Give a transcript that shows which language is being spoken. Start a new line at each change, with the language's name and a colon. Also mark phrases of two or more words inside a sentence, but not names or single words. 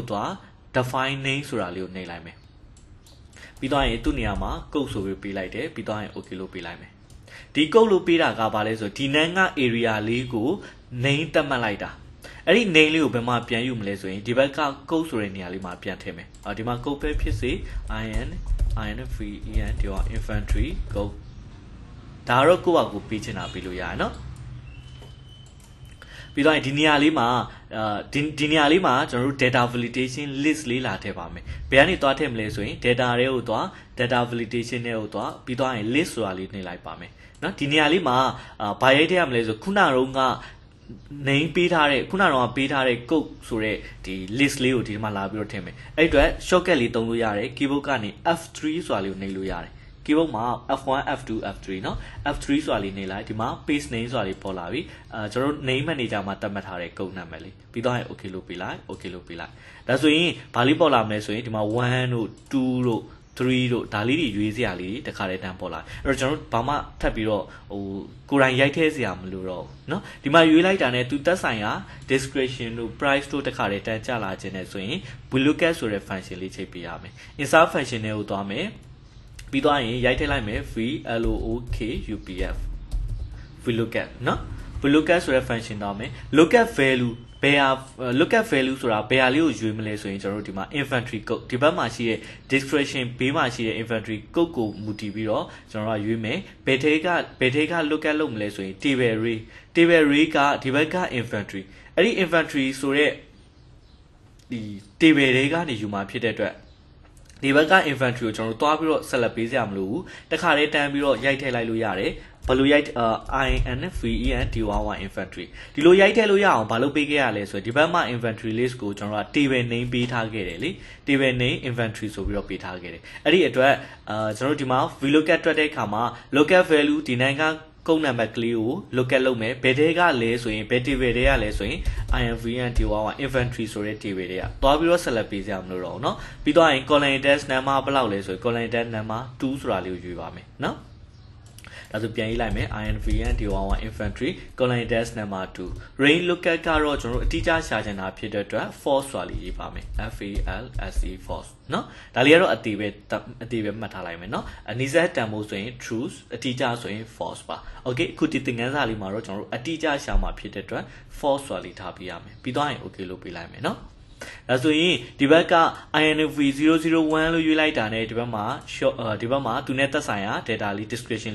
Burmese: တွား
English: define name
Burmese: ဆိုတာလေးကိုနှိပ်လိုက်မယ်ပြီးတော့ရင်သူ့နေရာမှာ code ဆိုပြီးပေးလိုက်တယ်ပြီးတော့ရင် okay လို့ပေးလိုက်မယ်ဒီ code လို့ပေးတာကဘာလဲဆိုဒီနန်းက area လေးကို name သတ်မှတ်လိုက်တာအဲ့ဒီ name လေးကိုဘယ်မှာပြန်ယူမလဲဆိုရင်ဒီဘက်က code ဆိုတဲ့နေရာလေးမှာပြန်ထည့်မယ်ဒီမှာ code ပဲဖြစ်စေ
English: inv inventory code
Burmese: ဒါတော့ကိုယ့်ဘာကိုပေးချင်တာပေးလို့ရတယ်နော် ပြီးတော့ဒီနေရာလေးမှာဒီနေရာလေးမှာကျွန်တော်တို့
English: data validation list
Burmese: လေးလာထည့်ပါမယ်ဘယ်ကနေတွားထည့်မလဲဆိုရင် data တွေကိုတွား
English: data validation
Burmese: တွေကိုတွားပြီးတော့ရင် list ဆိုတာလေးနှိပ်လိုက်ပါမယ်နော်ဒီနေရာလေးမှာဘာရိုက်ထည့်ရမလဲဆိုခုနကတော့ nameပေးထားတဲ့ခုနကတော့ပေးထားတဲ့ code ဆိုတဲ့ဒီ list လေးကိုဒီမှာလာပြီးတော့ထည့်မယ်အဲ့အတွက် shortcut လေးသုံးလို့ရတယ် keyboard ကနေ F3 ဆိုတာလေးကိုနှိပ်လို့ရတယ် keyboard မှာ F1 F2 F3 เนาะ F3 ဆိုတာလေးနှိပ်လိုက် ဒီမှာ
English: paste name
Burmese: ဆိုတာလေးပေါ်လာပြီကျွန်တော်တို့
English: name manager
Burmese: မှာသတ်မှတ်ထားတဲ့ code နာမည်လေးပြီးတော့ okay လို့ပေးလိုက် okay လို့ပေးလိုက်ဒါဆိုရင်ဘာလေးပေါ်လာမလဲဆိုရင်ဒီမှာ1တို့2တို့3တို့ဒါလေးတွေရွေးစရာလေးတခါတည်းတန်းပေါ်လာအဲ့တော့ကျွန်တော်တို့ဘာမှထပ်ပြီးတော့ကိုယ်တိုင်ရိုက်ထည့်စရာမလိုတော့ဘူးเนาะဒီမှာရွေးလိုက်တာနဲ့သူသက်ဆိုင်ရာ description တို့ price တို့တခါတည်းတန်းကျလာခြင်းနဲ့ဆိုရင် Vlookup ဆိုတဲ့ function လေးချိန်ပေးရမယ်
English: insert function
Burmese: တွေကိုသွားမယ်ပြီးတော့ရင်ရိုက်ထည့်လိုက်မယ် vlookup Vlookup เนาะ Vlookup ဆိုတဲ့ function တော့မယ်
English: lookup value
Burmese: ဘယ်ဟာ
English: lookup value
Burmese: ဆိုတာဘယ်ဟာလေးကိုရွေးမလဲဆိုရင်ကျွန်တော်တို့ဒီမှာ inventory code ဒီဘက်မှာရှိတဲ့ description ဘေးမှာရှိတဲ့
English: inventory code
Burmese: ကိုမူတည်ပြီးတော့ကျွန်တော်တို့ရွေးမယ်ဘယ်ထဲက lookup လုပ်မလဲဆိုရင်
English: table array
Burmese: ကဒီဘက်က inventory အဲ့ဒီ inventory ဆိုတဲ့ဒီ table တွေကနေယူမှာဖြစ်တဲ့အတွက်ဒီဘက်က inventory ကိုကျွန်တော်တို့တွားပြီးတော့ဆက်လက်ပေးစရာမလိုဘူးတခါတည်းတန်းပြီးတော့ရိုက်ထည့်လိုက်လို့ရတယ်ဘယ်လိုရိုက်
English: invent inventory
Burmese: ဒီလိုရိုက်ထည့်လို့ရအောင်ဘာလို့ပေးခဲ့ရလဲဆိုတော့ဒီဘက်မှာ
English: inventory list
Burmese: ကိုကျွန်တော်တို့
English: table name
Burmese: ပေးထားခဲ့တယ်လေ
English: table name inventory
Burmese: ဆိုပြီးတော့ ပေးထားခဲ့တယ်အဲ့ဒီအတွက်ကျွန်တော်တို့ဒီမှာ vlookup တွက်တဲ့အခါမှာ
English: lookup value
Burmese: ဒီနိုင်ငံကုန်းနံပါတ်ကလေးကို lookup လုပ်မယ်ဘယ်တဲကလဲဆိုရင်ဘယ် table တွေကလဲဆိုရင် inventory ဆိုတဲ့ table တွေကသွားပြီးတော့ဆက်လက်ပေးစရာမလိုတော့ဘူးเนาะပြီးတော့ရင်
English: column index number
Burmese: ဘယ်လောက်လဲဆိုရင်
English: column index number 2
Burmese: ဆိုတာလေးကိုယူပါမယ်เนาะဒါဆိုပြန်ရေးလိုက်မယ်
English: inventory column index number 2 range lookup
Burmese: ကတော့ကျွန်တော်တို့အတိအကျရှာချင်တာဖြစ်တဲ့အတွက် false ဆိုတာလေးရေးပါမယ် false เนาะဒါလေးကတော့အတိပဲမှတ်ထားလိုက်မယ်เนาะအနည်းဆက်တန်ဖို့ဆိုရင် true အတိအကျဆိုရင် false ပါ okay အခုဒီသင်ခန်းစာလေးမှာတော့ကျွန်တော်တို့အတိအကျရှာမှာဖြစ်တဲ့အတွက် false ဆိုတာလေးထားပေးရမယ်ပြီးတော့ရင် okay လို့ပေးလိုက်မယ်เนาะဒါဆိုရင်ဒီဘက်က inv001 လို့ရွေးလိုက်တာနဲ့ဒီဘက်မှာသူနဲ့သက်ဆိုင်ရာ data လေး description